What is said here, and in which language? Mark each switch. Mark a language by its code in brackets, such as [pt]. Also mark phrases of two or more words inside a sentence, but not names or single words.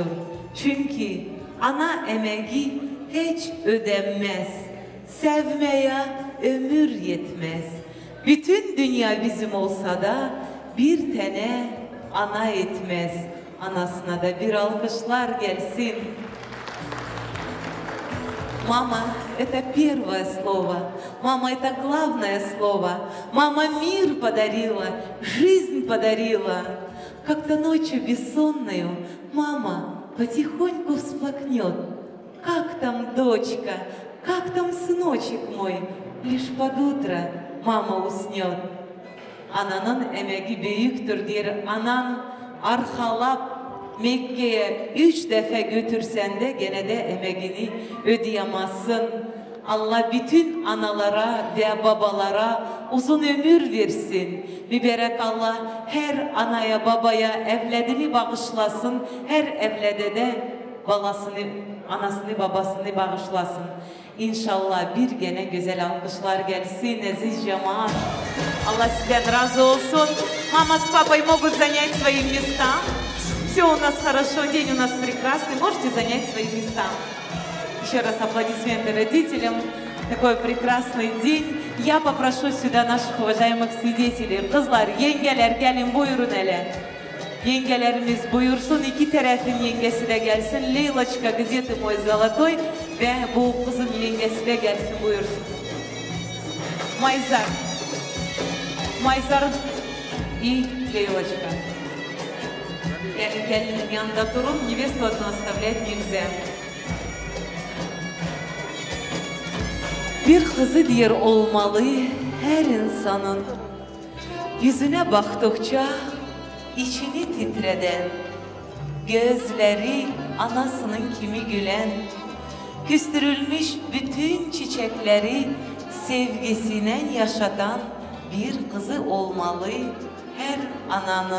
[tr] Çünkü ana emeği hiç ödenmez. Sevmeye ömür yetmez. Bütün dünya bizim olsa da bir tane ana etmez. Anasına da bir alkışlar gelsin. [ru] Мама – это первое слово. Мама – это главное слово. Мама мир подарила, жизнь подарила. Как-то ночью бессонную мама потихоньку всплакнет. Как там дочка, как там сыночек мой? Лишь под утро mama uснет. [tr] Ananın emeği büyüktür diyor. Anan arkalap Mekke'ye 3 defa götürsen de gene de emeğini ödeyemezsin. Allah bütün analara ve babalara uzun ömür versin. Mübarek Allah her anaya babaya evladını bağışlasın. Her evlade de balasını, anasını babasını bağışlasın. İnşallah bir gene güzel alkışlar gelsin aziz cemaat. Allah sizden razı olsun. [ru] Mama с папой могут занять свои места. Все у нас хорошо, день у нас прекрасный. Можете занять свои места. Еще раз аплодисменты родителям. Такой прекрасный день. Я попрошу сюда наших уважаемых свидетелей. [tr] Kızlar, yengeler gelin buyurun hele. Yengelerimiz buyursun. İki tarafın yengesi de gelsin. [ru] Leyla'çka, где ты мой золотой? [tr] Ve bu kızın yengesi de gelsin buyursun. [ru] Mayzar. Mayzar и Leyla'çka. [tr] Yani gelinin yanında durun. [ru] Невесту одну оставлять нельзя. [tr] Bir kızı diyor olmalı her insanın. Yüzüne baktıkça içini titreden, gözleri anasının kimi gülen, küstürülmüş bütün çiçekleri sevgisine yaşatan bir kızı olmalı her ananın.